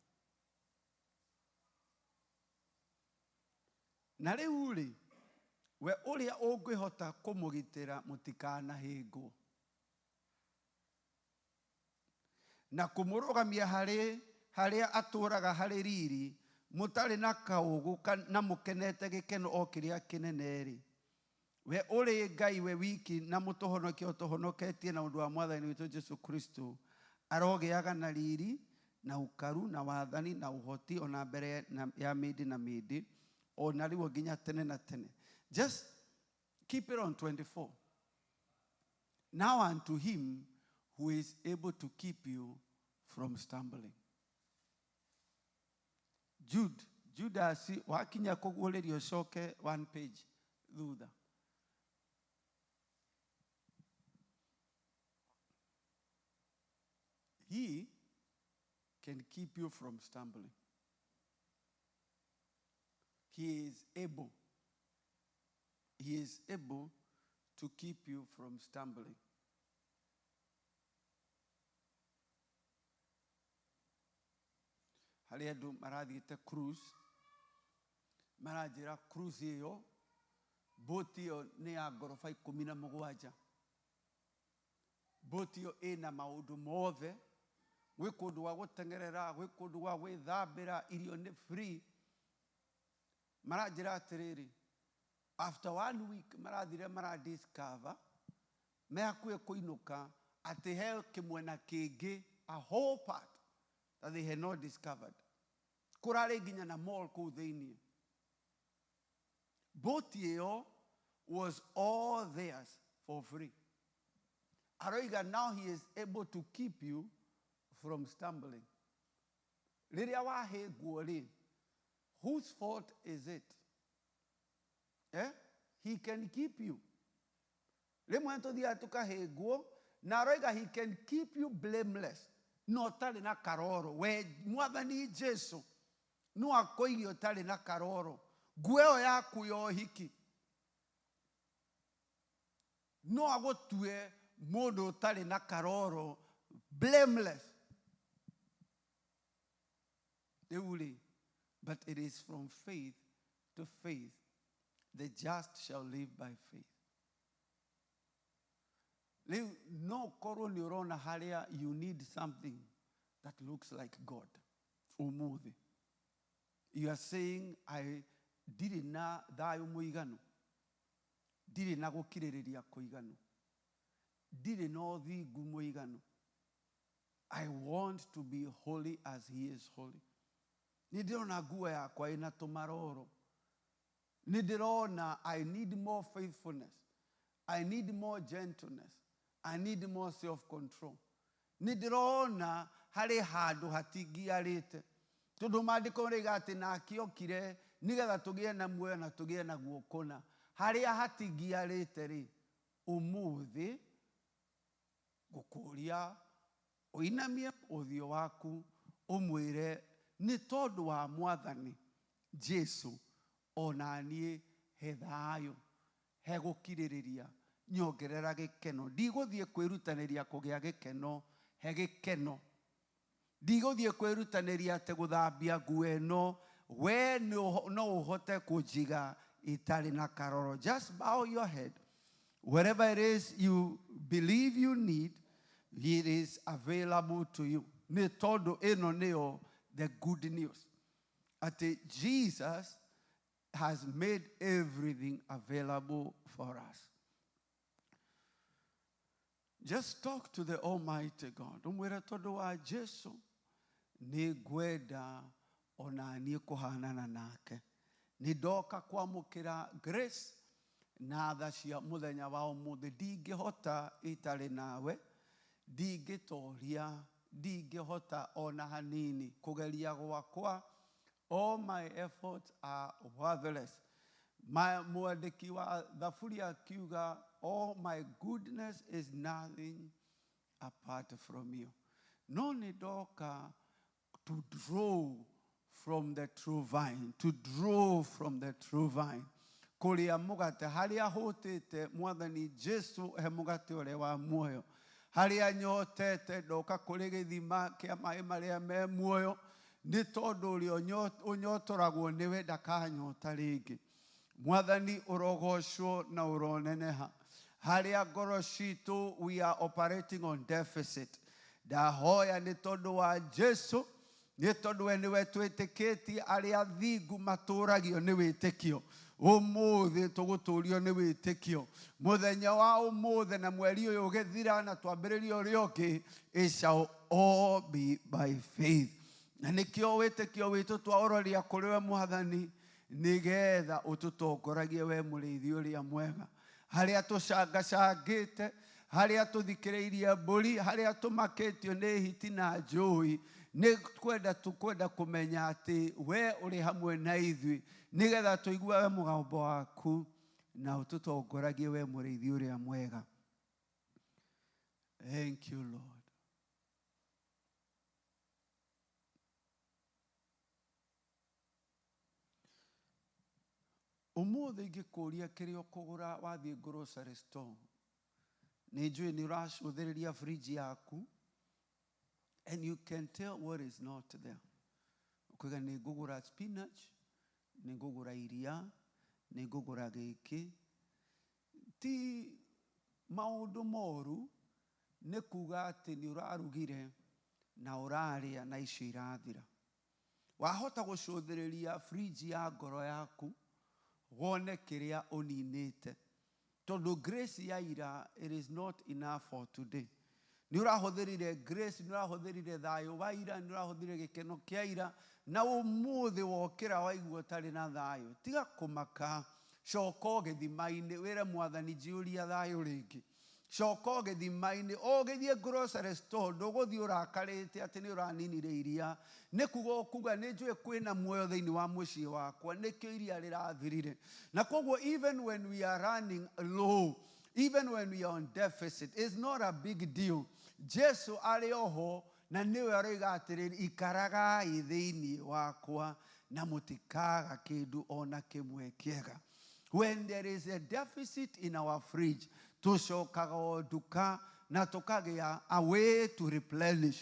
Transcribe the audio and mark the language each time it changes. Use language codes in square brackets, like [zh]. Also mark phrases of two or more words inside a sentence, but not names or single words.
[ki] Na rĩu rĩ, we ũrĩa ũngĩhota kũmũgitĩra mũtikanahĩngwo, na kũmũrũgamia harĩa atũũraga harĩ riri, mũtarĩ na kaũgũ na mũkenete gĩkeno o kĩrĩa kĩnene rĩ. We ũrĩ Ngai we wiki na mũtũhonokia ũtũhonoketie na ũndũ wa mwathani witũ Jesu Kristo, arogĩaga na riri na ukaru na wathani na ũhoti ona mbere ya mĩndĩ na mĩndĩ, ona rĩu nginya tene na tene. [en] Just keep it on 24. Now unto him who is able to keep you from stumbling. Judas, [ki] wakinya kũguũrĩrio coke 1 page thutha. [en] He can keep you from stumbling. He is able. He is able to keep you from stumbling. [ki] Harĩ andũ marathiĩte cruise, maranjĩra cruise ĩyo, boti ĩyo nĩ ya ngoroba 17. Boti ĩyo ĩna maũndũ mothe, gwĩ kũndũ gwa gũteng'erera, gwĩ kũndũ gwa gwĩthambĩra, irio nĩ free. maranjĩra atĩrĩrĩ, [en] after 1 week [ki] mara discover me hakuhĩ kũinũka atĩ he kĩmwena kĩngĩ, [en] a whole part that they had not discovered. [ki] Kũrarĩ nginya na mall kũu thĩinĩ. [en] Boat ĩyo was all theirs for free. Aroiga, now he is able to keep you from stumbling. [ki] Rĩrĩa wahĩngwo rĩ, [en] whose fault is it? He can keep you. [ki] Rĩmwe tũthiaga tũkahĩngwo, na aroiga [en] he can keep you blameless. [ki] No ũtarĩ na karoro. We Mwathani Jesu no akũige ũtarĩ na karoro. Nguo ĩyo yaku ya ũhiki no agũtue mũndũ ũtarĩ na karoro, blameless. Rĩu, [en] but it is from faith to faith. The just shall live by faith. [ki] No korwo nĩ ũrona harĩa [en] you need something that looks like God. [ki] Ũmũthĩ. [en] You are saying, I [ki] ndirĩ na thayũ mũiganu. Ndirĩ na gũkirĩrĩria kũiganu. Ndirĩ na ũthingu mũiganu. [en] I want to be holy as he is holy. [ki] Nĩ ndĩrona nguo yakwa ĩna tũmaroro. Nĩ ndĩrona [en] I need more faithfulness. I need more gentleness. I need more self-control. [ki] Nĩ ndĩrona harĩ handũ hatingiarĩte. Tondũ maandĩko moiga atĩ nake okire nĩgetha tũgĩe na muoyo na tũgĩe na guokona. Harĩa hatingiarĩte rĩ, ũmũthĩ gũkũria ũinamie ũthiũ waku ũmwĩre nĩ tondũ wa Mwathani Jesu ona niĩ he thayũ, he gũkirĩrĩria, nyongerera gĩkeno. Ndigũthiĩ kwĩrutanĩria kũgĩa gĩkeno, he gĩkeno. Ndigũthiĩ kwĩrutanĩria atĩ gũthambia nguo ĩno, we no ũhote kũnjiga itarĩ na karoro. [en] Just bow your head. Whatever it is you believe you need, it is available to you. [ki] Nĩ tondũ ĩno nĩyo [en] the good news. Ati Jesus has made everything available for us. Just talk to the Almighty God. [ki] Umwĩre tondũ wa Jesu nĩ ngwenda ona niĩ kũhanana nake. Nĩ ndoka kwamũkĩra grace na tha cia mũthenya wa ũmũthĩ. Ndingĩhota itarĩ nawe, ndingĩtoria, ndingĩhota ona hanini. Kũgeria gwakwa, [en] all my efforts are worthless. [ki] Mwandĩki wa Thaburi akiuga, [en] all my goodness is nothing apart from you. [ki] No nĩ ndoka [en] to draw from the true vine, to draw from the true vine. [ki] Kũrĩa mũgate, harĩa hũtĩte Mwathani Jesu he mũgate ũrĩa wa muoyo. Harĩa nyotete ndoka kũrĩ gĩthima kĩa maĩ marĩa me muoyo, nĩ tondũ ũrĩa ũnyotoragwo nĩwe ndakanyota rĩngĩ. Mwathani ũrogocwo na ũroneneha. Harĩa ngoro citũ [en] we are operating on deficit. [ki] Ndahoya nĩ tondũ wa Jesu, nĩ tondũ we nĩwe twĩtĩkĩtie arĩa athingu matũragio nĩ wĩtĩkio. Ũmũthĩ tũgũtũrio nĩ wĩtĩkio. Mũthenya wa ũmũthĩ na mweri ũyũ ũgĩthira na twambĩrĩria ũrĩa ũngĩ, [en] it shall all be by faith. [ki] Na nĩkĩo wĩtĩkio witũ twaũroria kũrĩ we Mwathani, nĩgetha ũtũtongoragie we mũrĩithi ũrĩa mwega. Harĩa tũcangacangĩte, harĩa tũthikĩrĩirie mbũri, harĩa tũmakĩtio nĩ hiti na njũĩ, nĩ kwenda kũmenya atĩ we ũrĩ hamwe na ithuĩ, nĩgetha tũigue we mũgambo waku na ũtũtongoragie we mũrĩithi ũrĩa mwega. [en] Thank you, Lord. [ki] Ũmũthĩ ingĩkũria kĩrĩa ũkũgũra wathiĩ [en] grocery store, [ki] nĩ njũĩ nĩ ũracũthĩrĩria fridge yaku, [en] and you can tell what is not there. [ki] Ũkauga nĩ ngũgũra spinach, nĩ ngũgũra iria, nĩ ngũgũra gĩkĩ. Ti maũndũ moru, nĩ kuga atĩ nĩ ũrarugire na ũrarĩa na icio irathira. wahota gucũthĩrĩria fridge ya ngoro yaku wone kĩrĩa ũninĩte. Tondũ grace ya ira, [en] it is not enough for today. [ki] Nĩ ũrahũthĩrire grace, nĩ ũrahũthĩrire thayũ wa ira, nĩ ũrahũthĩrire gĩkeno kĩa ira, na ũmũthĩ wokĩra waigua ũtarĩ na thayũ. Tiga kũmaka, coka ũgĩthima-inĩ wĩre Mwathani njiyũria thayũ rĩngĩ. Coka ũgĩthima-inĩ, ũgĩthiĩ [en] grocery store, [ki] ndũgũthiĩ ũrakarĩte atĩ nĩ ũraninire iria. Nĩ kuga ũkuga nĩ njũĩ kwĩna muoyo thĩinĩ wa mũciĩ wakwa, nĩkĩo iria rĩrathirire. Na koguo [en] even when we are running low, even when we are on deficit, it's not a big deal. [ki] Jesu arĩ oho na nĩwe aroiga atĩrĩrĩ, ikaragai thĩinĩ wakwa na mũtikaga kĩndũ ona kĩmwe kĩega. [en] When there is a deficit in our fridge, [ki] tũcokaga o nduka na tũkagĩa [en] a way to replenish.